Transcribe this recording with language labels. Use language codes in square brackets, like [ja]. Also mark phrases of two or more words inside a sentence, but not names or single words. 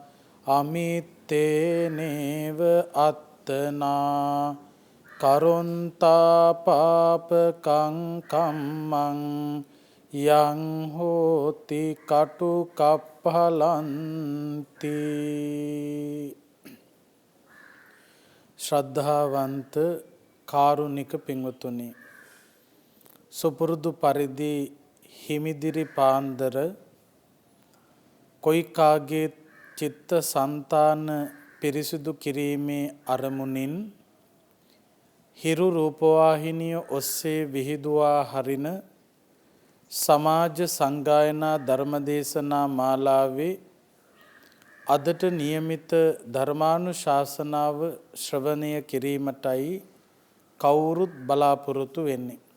[pi] අමිත්තේනේව අත්තනා කරුන්තා පාපකං කම්මං යං හෝති කටුකප්පලන්ති. [si] ශ්‍රද්ධාවන්ත කාරුණික පින්වතුනි, සුපුරුදු පරිදි හිමිදිරි පාන්දර කොයි කාගේ චිත්ත සංතාන පිරිසිදු කිරීමේ අරමුණින් හිරු රූපවාහිනිය ඔස්සේ විහිදුවා හරින සමාජ සංගායනා ධර්මදේශනා මාලාවේ අදට නියමිත ධර්මානුශාසනාව ශ්‍රවණය කිරීමටයි කවුරුත් බලාපොරොත්තු වෙන්නේ.